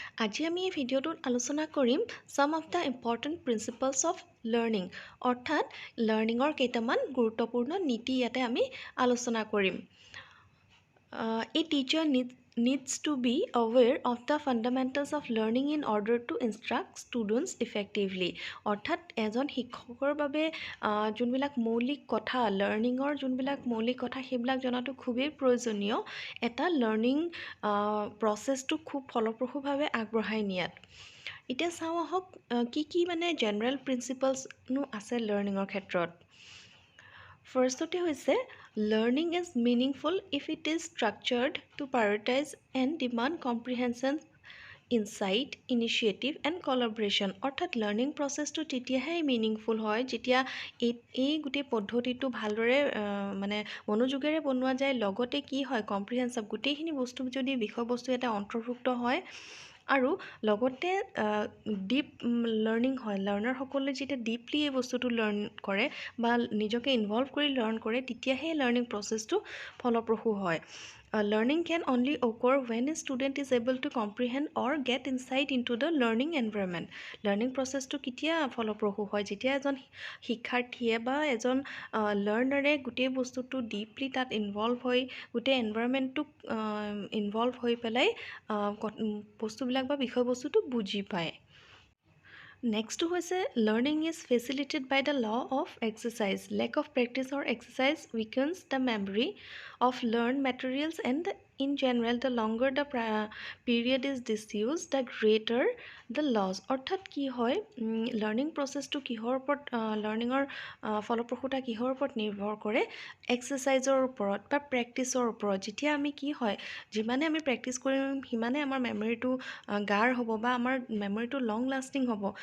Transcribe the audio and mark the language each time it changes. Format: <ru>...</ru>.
<as>আজি আমি এই ভিডিঅ'টোত আলোচনা কৰিম</as> <en>some of the important principles of learning,</en> <as>অৰ্থাৎ লাৰ্ণিঙৰ কেইটামান গুৰুত্বপূৰ্ণ নীতি ইয়াতে আমি আলোচনা কৰিম।</as> <en>A teacher needs to be aware of the fundamentals of learning in order to instruct students effectively.</en> <as>অৰ্থাৎ এজন শিক্ষকৰ বাবে যোনবিলাক মৌলিক কথা লাৰ্ণিঙৰ যোনবিলাক মৌলিক কথা সেইবিলাক জনাটো খুবেই প্ৰয়োজনীয় এটা লাৰ্ণিং প্ৰচেছটো খুব ফলপ্ৰসূভাৱে আগবঢ়াই নিয়াত। এতিয়া চাওঁ আহক কি মানে জেনেৰেল প্ৰিন্সিপলছনো আছে লাৰ্ণিঙৰ ক্ষেত্ৰত। ফাৰ্ষ্টতে হৈছে</as> <en>learning is meaningful if it is structured to prioritize and demand comprehension, insight, initiative and collaboration.</en> <as>অৰ্থাৎ লাৰ্ণিং প্ৰচেছটো তেতিয়াহে মিনিংফুল হয় যেতিয়া এই গোটেই পদ্ধতিটো ভালদৰে মানে মনোযোগেৰে বনোৱা যায়, লগতে কি হয় কম্প্ৰিহেনচিভ গোটেইখিনি বস্তু যদি বিষয়বস্তু এটা অন্তৰ্ভুক্ত হয় আৰু লগতে ডিপ লাৰ্ণিং হয়, লাৰ্ণাৰসকলে যেতিয়া ডিপলি এই বস্তুটো লাৰ্ণ কৰে বা নিজকে ইনভলভ কৰি লাৰ্ণ কৰে তেতিয়াহে লাৰ্ণিং প্ৰচেছটো ফলপ্ৰসূ হয়।</as> <en>Learning can only occur when a student is able to comprehend or get insight into the learning environment.</en> <as>Learning process-টো কেতিয়া ফলপ্ৰসূ হয় যেতিয়া এজন শিক্ষাৰ্থীয়ে বা এজন লাৰ্ণাৰে গোটেই বস্তুটো ডিপলি তাত ইনভলভ হৈ গোটেই এনভাইৰনমেণ্টটোক ইনভলভ হৈ পেলাই বস্তুবিলাক বা বিষয়বস্তুটো বুজি পায়। নেক্সটটো হৈছে</as> <en>learning is facilitated by the law of exercise. Lack of practice or exercise weakens the memory of learned materials and in general the longer the period is disused the greater the loss.</en> <as>অৰ্থাৎ কি হয় learning প্ৰচেছটো কিহৰ ওপৰত লাৰ্ণিঙৰ ফলপ্ৰসূতা কিহৰ ওপৰত নিৰ্ভৰ কৰে এক্সাৰচাইজৰ ওপৰত বা প্ৰেক্টিছৰ ওপৰত। যেতিয়া আমি কি হয় যিমানে আমি প্ৰেক্টিছ কৰিম সিমানে আমাৰ মেমৰিটো গাঢ় হ'ব বা আমাৰ মেমৰিটো লং লাষ্টিং হ'ব।</as>